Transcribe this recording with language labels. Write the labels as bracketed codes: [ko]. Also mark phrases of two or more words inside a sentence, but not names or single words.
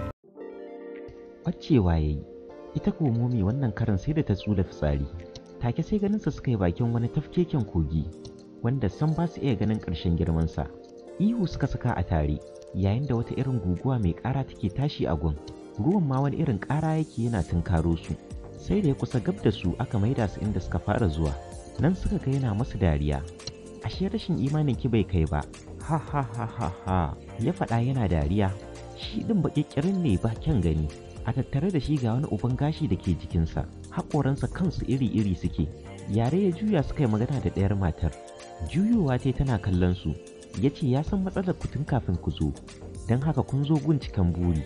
[ha] Ɓacewa ya yi, ita ko momi wannan karan sai da ta tsula fitsari, take sai ganinsa suka yi bakin wani tafkeken kogi, wanda san ba su iya ganin ƙarshen girmansa. Ihu suka saka a tare, yayin da wata irin guguwa mai ƙara take tashi a gun, ruwan ma wani irin ƙara yake yana tunkaro su. Sai da ya kusa gab da su aka maida su inda suka fara zuwa, nan suka ga yana masu dariya. Ashe rashin imanin ki bai kai ba, ha ha ha ha ha, ya faɗa yana dariya. Shi ɗin baƙiƙirin ne ba kyan gani, a tattare da shi ga wani uban gashi da ke jikinsa, haƙoransa kansu iri-iri suke. Yare ya juya suka yi magana da ɗayar matar, juyowa tai tana kallon su, ya ce ya san matsalar ku tun kafin ku zo, don haka kun zo gun cikan buri.